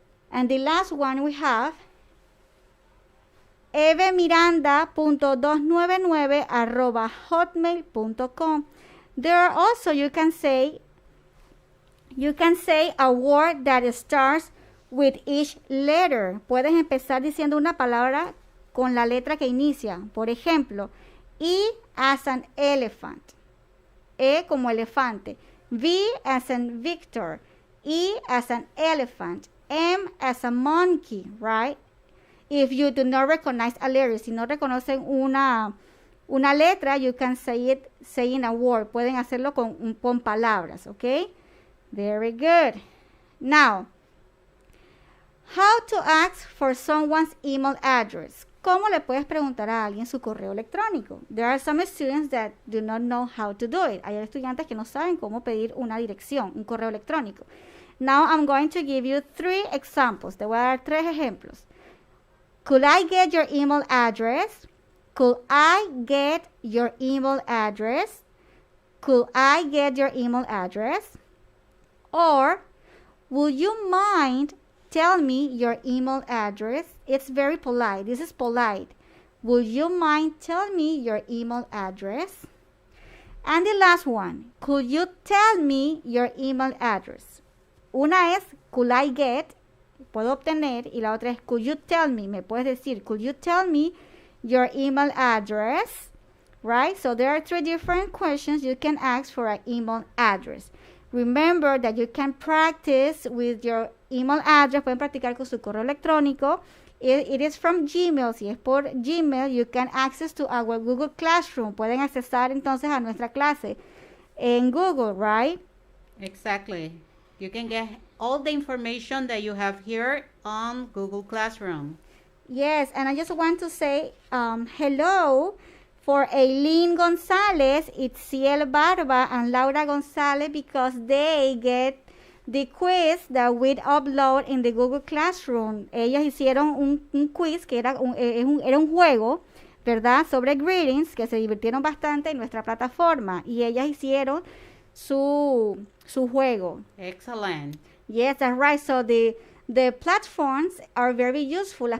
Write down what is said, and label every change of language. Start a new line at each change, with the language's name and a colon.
English: And the last one we have evemiranda.299 @hotmail.com. There are also, you can say a word that starts with each letter.
Spanish: Puedes empezar diciendo una palabra con la letra que inicia. Por ejemplo,
English: E as an elephant.
Spanish: E como elefante.
English: V as in Victor. E as an elephant. M as a monkey, right? If you do not recognize a letter,
Spanish: si no reconocen una letra,
English: you can say in a word.
Spanish: Pueden hacerlo con palabras, ¿ok?
English: Very good. Now, how to ask for someone's email address.
Spanish: ¿Cómo le puedes preguntar a alguien su correo electrónico?
English: There are some students that do not know how to do it.
Spanish: Hay estudiantes que no saben cómo pedir una dirección, un correo electrónico.
English: Now I'm going to give you 3 examples.
Spanish: Te voy a dar 3 ejemplos.
English: Could I get your email address? Could I get your email address? Could I get your email address? Or, would you mind tell me your email address? It's very polite. This is polite. Would you mind tell me your email address? And the last one, could you tell me your email address?
Spanish: Una es,
English: could I get,
Spanish: puedo obtener, y la otra es,
English: could you tell me,
Spanish: me puedes decir,
English: could you tell me your email address? Right? So there are 3 different questions you can ask for an email address. Remember that you can practice with your email address.
Spanish: Pueden practicar con su correo electrónico.
English: It is from Gmail.
Spanish: Si es por Gmail,
English: you can access to our Google Classroom.
Spanish: Pueden accesar entonces a nuestra clase en Google, right?
English: Exactly. You can get all the information that you have here on Google Classroom. Yes, and I just want to say hello for Eileen Gonzalez, Itziel Barba, and Laura Gonzalez, because they get the quiz that we upload in the Google Classroom.
Spanish: Ellas hicieron un quiz que era un juego, ¿verdad? Sobre greetings, que se divirtieron bastante en nuestra plataforma. Y ellas hicieron su juego.
English: Excellent. Yes, that's right. So the platforms are very useful.